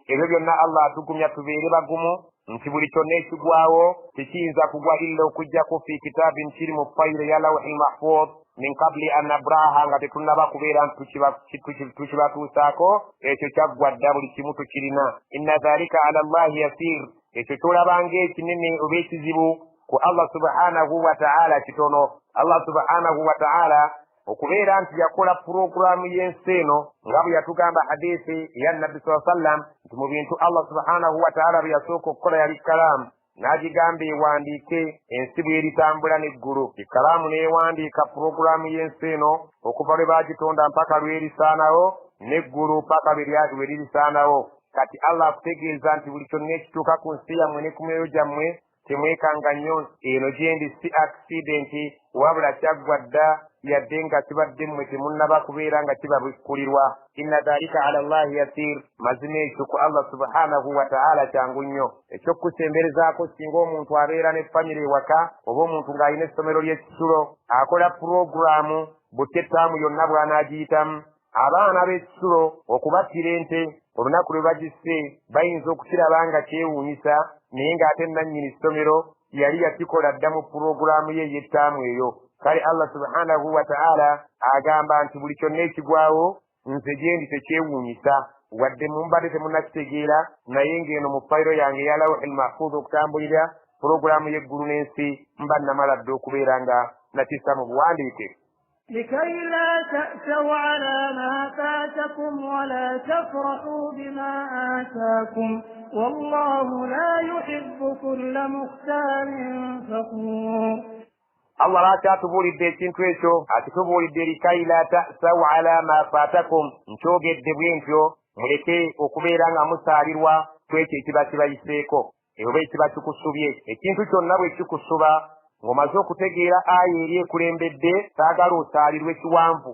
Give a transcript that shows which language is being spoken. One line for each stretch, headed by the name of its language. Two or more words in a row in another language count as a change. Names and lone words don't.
Ganda: Ebyo byonna Allah atugumya tubeere bagumu nti buli kyonna ekigwawo tekiyinza kugwa illa okujjako
Arabic: في كتاب
Ganda: kiri mu fayiro ya
Arabic: لوح المحفوظ من قبل أن نبرأها
Ganda: nga tetunnaba kubeera nti tukibatuusaako ekyo kyaggwa dda buli kimu tukirina.
Arabic: إن ذلك على الله يسير
Ganda: ekyo kyolabanga ekinene oba ekizibu ku Allah
Arabic: سبحانه وتعالى
Ganda: kitono. Allah
Arabic: سبحانه وتعالى
Ganda: okubeera nti yakola puroguramu y'ensi eno nga bwe yatugamba hadiisi eya nabbi sallam nti mu bintu Allah
Arabic: سبحانه وتعالى
Ganda: bye yasooka okukola yali kalaamu n'agigamba ewandiike ensi bw'eritambula n'eggulu. Ekkalaamu n'ewandiika puroguramu y'ensi eno okuva lwe baagitonda mpaka lw'erisaanawo n'eggulu paka lwe lirisaanawo. Kati Allah akutegeeza nti buli kyonna ekituuka ku nsi yammwe ne ku myoyo gyammwe temwekanga nnyo eno gyendi si accidenti wabula kyaggwa dda yadde nga kibadde mmwe temunnaba kubeera nga kibabikkulirwa.
Arabic: إن ذلك على الله يسير,
Ganda: mazima ekyo ku Allah
Arabic: سبحانه وتعالى
Ganda: kyangu nnyo. Ekyokusemberezaako singa omuntu abeera ne famire ewaka oba omuntu ng'alina essomero ly'ekisulo akola puroguramu butte ettaamu yonna bw'anaagiyitamu, abaana b'ekisulo okubattira ente olunaku lwe bagisse bayinza okukiraba nga kyewuunyisa naye ng'ate nannyini ssomero yali yakikola dda mu puroguramu ye y'ettaamu eyo. Kale Allah
Arabic: سبحانه وتعالى
Ganda: agamba nti buli kyonna ekigwawo nze gyendi tekyewuunyisa wadde mumbadde temunnakitegeera naye ng'eno mu fayiro yange eya
Arabic: لوح المحفوظ
Ganda: okutambulira puroguramu y'eggulu n'ensi mba namala dda okubeera nga nakissa mu buwandiike.
Arabic: لكي لا تأسوا على ما فاتكم ولا تفرحوا بما آتاكم والله لا يحب كل مختال فخور.
Ganda: Allah lakyatubuulidde ekintu ekyo akitubuulidde
Arabic: لكي لا تأسوا على ما فاتكم,
Ganda: nkyogedde bwe ntyo muleke okubeera nga musaalirwa kwekyo ekiba kibayiseeko oba ekiba kikusubye. Ekintu kyonna bwe kikusuba ng'omaze okutegeera aya eri ekulembedde saagala osaalirwe kiwanvu.